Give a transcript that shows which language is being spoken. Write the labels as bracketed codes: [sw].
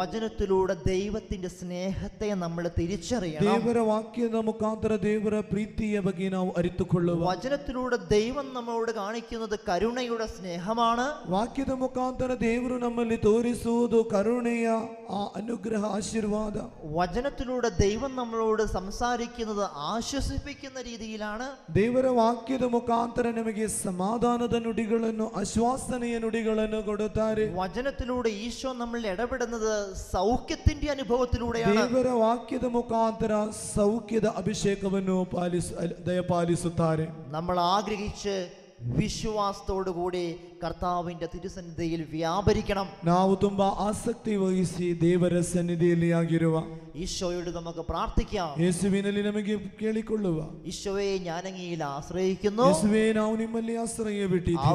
[ml] വചനത്തിലൂടെ ദൈവത്തിന്റെ സ്നേഹത്തെ നമ്മൾ തിരിച്ചറിയണം. [kn] ದೇವರ ವಾಕ್ಯದ ಮುಖಾಂತರ ದೇವರ ಪ್ರೀತಿಯ ಬಗ್ಗೆ ನಾವು ಅರಿತುಕೊಳ್ಳುವ. [ml] വചനത്തിലൂടെ ദൈവം നമ്മളോട് കാണിക്കുന്നത് കരുണയുടെ സ്നേഹമാണ്. [kn] ವಾಕ್ಯದ ಮುಖಾಂತರ ದೇವರು ನಮ್ಮಲ್ಲಿ ತೋರಿಸುವುದು ಕರುಣೆಯ ಆ ಅನುಗ್ರಹ ಆಶೀರ್ವಾದ. [ml] വചനത്തിലൂടെ ദൈവം നമ്മളോട് സംസാരിക്കുന്നത് ആശ്വസിപ്പിക്കുന്ന രീതിയിലാണ്. [kn] ದೇವರ ವಾಕ್ಯದ ಮುಖಾಂತರ ನಮಗೆ ಸಮಾಧಾನದ ನುಡಿಗಳನ್ನು, ಆಶ್ವಾಸನೆಯ ನುಡಿಗಳನ್ನು ಕೊಡುತ್ತಾರೆ. [ml] വചനത്തിലൂടെ ഈശോ നമ്മളിൽ ഇടപെടുന്നത് സൗഖ്യത്തിന്റെ അനുഭവത്തിലൂടെയാണ്. [kn] ದೇವರ ವಾಕ್ಯದ ಮುಖಾಂತರ ಸೌಖ್ಯದ ಅಭಿಷೇಕವನ್ನು ದಯಪಾಲಿಸುತ್ತಾರೆ. [ml] നമ്മൾ ആഗ്രഹിച്ച് വിശ്വാസത്തോടുകൂടി കർത്താവിന്റെ തിരുസന്നിധിയിൽ വ്യാപരിക്കണം. [kn] ನಾವು ತುಂಬಾ ಆಸಕ್ತಿ ವಹಿಸಿ ದೇವರ ಸನ್ನಿಧಿಯಲ್ಲಿ ಆಗಿರುವ [ml] ഈശോയോട് നമുക്ക് പ്രാർത്ഥിക്കാം. [kn] ಯೇಸುವಿನಲ್ಲಿ ನಮಗೆ ಕೇಳಿಕೊಳ್ಳುವ, [ml] ഈശോയെ, ഞാൻ അങ്ങയിൽ ആശ്രയിക്കുന്നു. [kn] ಯೇಸುವೇ, ನಾವು ನಿಮ್ಮಲ್ಲಿ ಆಶ್ರಯ ಬಿಟ್ಟಿದ್ದೇವೆ.